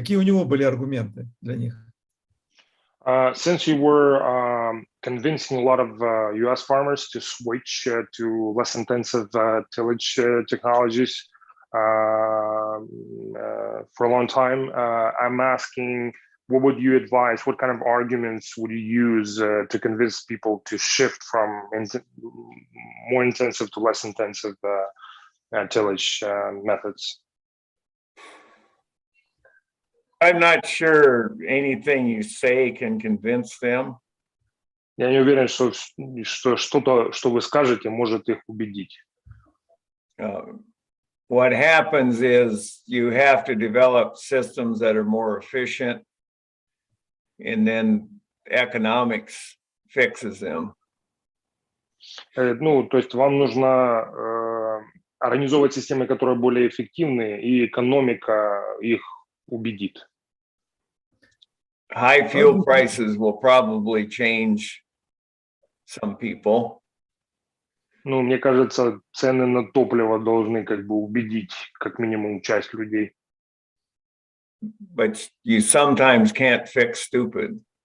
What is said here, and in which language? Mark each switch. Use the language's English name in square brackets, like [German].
[Russian] Какие у него были аргументы для них? [English] Since you were convincing a lot of U.S. farmers to switch to less intensive tillage technologies for a long time, I'm asking, what would you advise? What kind of arguments would you use to convince people to shift from more intensive to less intensive tillage methods? I'm not sure anything you say can convince them. [Russian] Я не уверен, что что-то, что вы скажете, может их убедить. [English] What happens is you have to develop systems that are more efficient, and then economics fixes them. [Russian] Ну, то есть вам нужно организовывать системы, которые более эффективны, и экономика их убедит. [English] High fuel prices will probably change some people. [Russian] Ну, мне кажется, цены на топливо должны как бы убедить как минимум часть людей. [English] But you sometimes can't fix stupid.